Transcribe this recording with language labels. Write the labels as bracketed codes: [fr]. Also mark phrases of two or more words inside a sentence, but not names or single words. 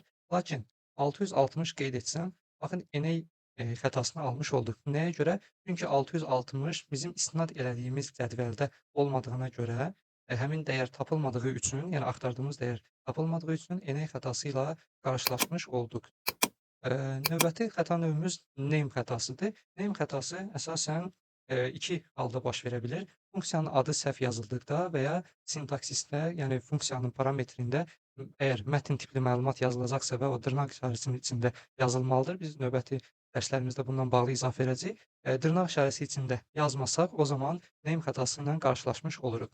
[az] Lakin 660 qeyd etsəm, baxın NA xətasını almış olduq. Nəyə görə? Çünki 660 bizim istinad elədiyimiz cədvəldə olmadığına görə həmin dəyər tapılmadığı üçün, yəni axtardığımız dəyər tapılmadığı üçün NA xətası ilə qarşılaşmış olduq. Növbəti xəta növümüz name xətasıdır. Name xətası əsasən iki halda baş verə bilir. Funksiyanın adı səhv yazıldıqda və ya sintaksisdə, yəni funksiyanın parametrində əgər mətn tipli məlumat yazılacaqsa və o dırnaq işarəsinin içində yazılmalıdır. Biz növbəti dərslərimizdə bundan bağlı izah verəcəyik. Dırnaq işarəsi içində yazmasaq, o zaman name xətası ilə qarşılaşmış oluruq.